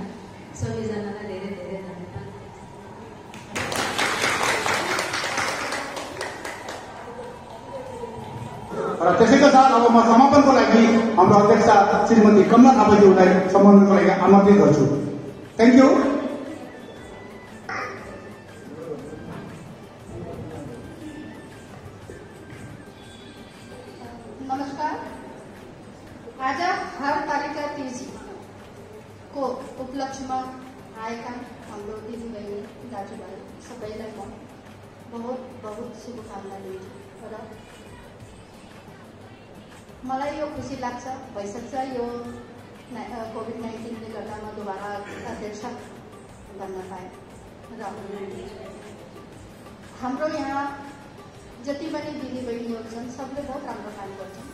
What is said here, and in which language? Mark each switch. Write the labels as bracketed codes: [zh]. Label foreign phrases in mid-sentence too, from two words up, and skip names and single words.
[ne] सबैजनालाई धेरै धेरै धन्यवाद। र त्यसैका साथ अब म समापनको लागि हाम्रो अध्यक्षा श्रीमती कमला थापाज्यूलाई सम्बोधनको लागि आमन्त्रित गर्छु। [en] thank you. [ne] नमस्कार। आज हरतालिका तीज [hi] को उपलक्ष्य में [ne] आएका हाम्रो दिदीबहिनी दाजुभाइ सबैलाई म [hi] बहुत बहुत [ne] शुभकामना दिन्छु र मलाई यो खुसी लाग्छ भइसक्छ यो कोभिड-19ले गर्दा म दोबारा अध्यक्ष बन्न पाएँ र हाम्रो यहाँ जति पनि दिदीबहिनीहरू छन् सबले बहुत राम्रो काम गर्छन्।